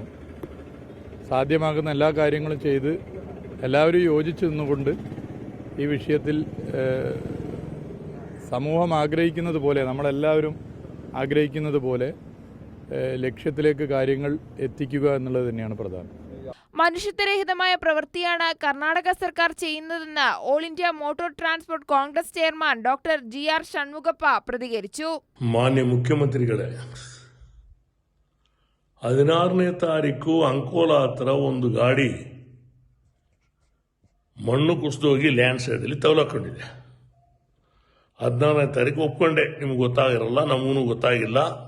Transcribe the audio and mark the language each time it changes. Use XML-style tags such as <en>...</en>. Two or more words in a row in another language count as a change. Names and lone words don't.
<ml>സാധ്യമാകുന്ന എല്ലാ കാര്യങ്ങളും ചെയ്ത് എല്ലാവരും യോജിച്ചു നിന്നുകൊണ്ട് ഈ വിഷയത്തിൽ സമൂഹം ആഗ്രഹിക്കുന്നത് പോലെ, നമ്മളെല്ലാവരും ആഗ്രഹിക്കുന്നത് പോലെ ലക്ഷ്യത്തിലേക്ക് കാര്യങ്ങൾ എത്തിക്കുക എന്നുള്ളത് തന്നെയാണ് പ്രധാനം. മനുഷ്യത്വരഹിതമായ പ്രവൃത്തിയാണ് കർണാടക സർക്കാർ ചെയ്യുന്നതെന്ന് ഓൾ ഇന്ത്യ മോട്ടോർ ട്രാൻസ്പോർട്ട് കോൺഗ്രസ് ചെയർമാൻ ഡോക്ടർ GR ഷൺമുഖപ്പ പ്രതികരിച്ചു.</ml> <kn>ಮಾನ್ಯ ಮುಖ್ಯಮಂತ್ರಿಗಳೇ, 16ನೇ ತಾರೀಕು ಅಂಕೋಲಾ ಹತ್ರ ಒಂದು ಗಾಡಿ ಮಣ್ಣು ಕುಸಿದೋಗಿ ಲ್ಯಾಂಡ್ ಸೈಡಲ್ಲಿ ತವಲಾಕೊಂಡಿದೆ. 14ನೇ ತಾರೀಕು ಒಪ್ಕೊಂಡೆ, ನಿಮ್ಗೆ ಗೊತ್ತಾಗಿರಲ್ಲ, ನಮಗೂ ಗೊತ್ತಾಗಿಲ್ಲ.</kn>